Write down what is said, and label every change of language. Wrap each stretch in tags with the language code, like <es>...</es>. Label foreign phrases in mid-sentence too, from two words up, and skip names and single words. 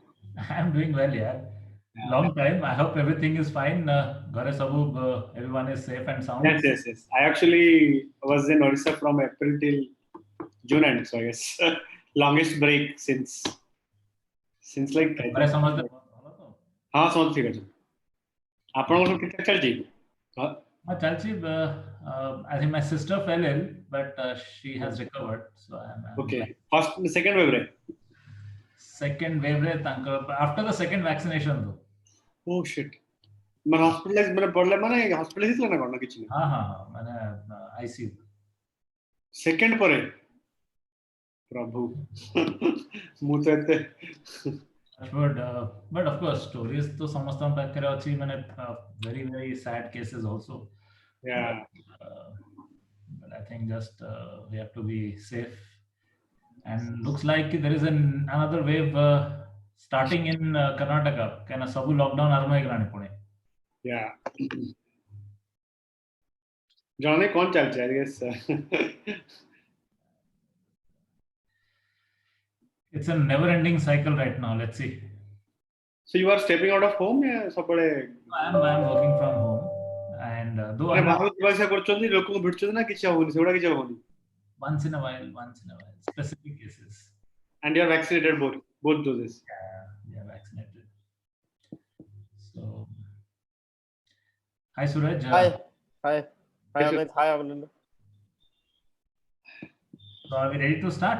<en>I'm doing well, yeah. Long time. I hope everything is fine.</en> <or>ଘରେ ସବୁ,</or> <en>everyone is safe and sound. Yes. I actually was in Orissa from April till June end, so I guess longest break since like I</en> <or>ଘରେ</or> <en>think.</en> <or>ସମସ୍ତେ ଭଲ ତ?</or> <hi>हाँ समझ ठीक</hi> <or>ଅଛି। ଆପଣଙ୍କର ସବୁ ଠିକ୍ ଠାକ୍ ଚାଲିଛି? ହଁ ହଁ ଚାଲିଛି.</or> <en>I think my sister fell ill, but she has recovered. So I'm okay. fine. First second wave ରେ? Second wave</en> <or>ରେ ତାଙ୍କର</or> <en>after the second vaccination though. Oh shit.</en> <or>ମାନେ ହସ୍ପିଟାଲାଇଜ ମାନେ ପଡିଲେ ମାନେ ହସ୍ପିଟାଲାଇଜ ହେଇଥିଲା ନା କଣ ନା କିଛି ନାହିଁ? ହଁ ମାନେ ICU. ସେକେଣ୍ଡ ପରେ? प्रभु ମୁଁ ତ ଏତେ</or> <en>but of course stories to</en> <or>ସମସ୍ତଙ୍କ ପାଖରେ ଅଛି ମାନେ</or> <en>very very sad cases also. yeah But I think just we have to be safe. And looks like there is another wave starting in Karnataka. Kind of</en> <or>sabu lockdown arma ହେଇଗଲାଣି ପୁଣି. yeah ଜଣେ କଣ ଚାଲିଛି</or> <en>I guess It's a never ending cycle right now. Let's see. so you are stepping out of home या ସବୁବେଳେ I'm working from home. And though</en> <or>ମାନେ</or> <en>I'm</en> <or>ବାହାରକୁ ଯିବା ଆସିବା କରୁଛନ୍ତି ଲୋକଙ୍କୁ ଭେଟୁଛନ୍ତି ନା କିଛି ହବନି ସେଗୁଡା କିଛି ହବନି</or> <en>once in a while, specific cases. and you are vaccinated both doses Yeah, vaccinated. So, hi Suraj. Hi, hi, hi Yes, sir. Amit, hi Anand. So are we ready to start?</en>